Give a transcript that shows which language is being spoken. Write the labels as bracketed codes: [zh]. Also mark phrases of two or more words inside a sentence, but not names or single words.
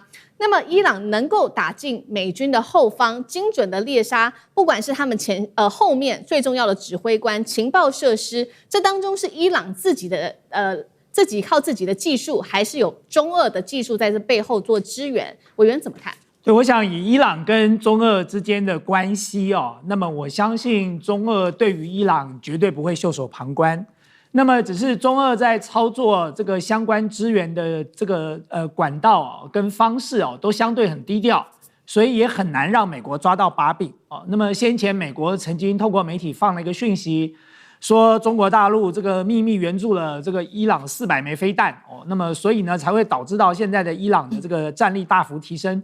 [zh] 那麼伊朗能夠打進美軍的後方，精準的獵殺，不管是他們後面最重要的指揮官、情報設施，這當中是伊朗自己的自己靠自己的技術，還是有中俄的技術在這背後做支援？委員怎麼看？对，我想以伊朗跟中俄之間的關係那麼我相信中俄對於伊朗絕對不會袖手旁觀。那麼只是中俄在操作這個相關支援的這個管道跟方式都相對很低調，所以也很難讓美國抓到把柄那麼先前美國曾經透過媒體放了一個訊息，說中國大陸這個秘密援助了這個伊朗400枚飛彈那麼所以呢才會導致到現在的伊朗的這個戰力大幅提升。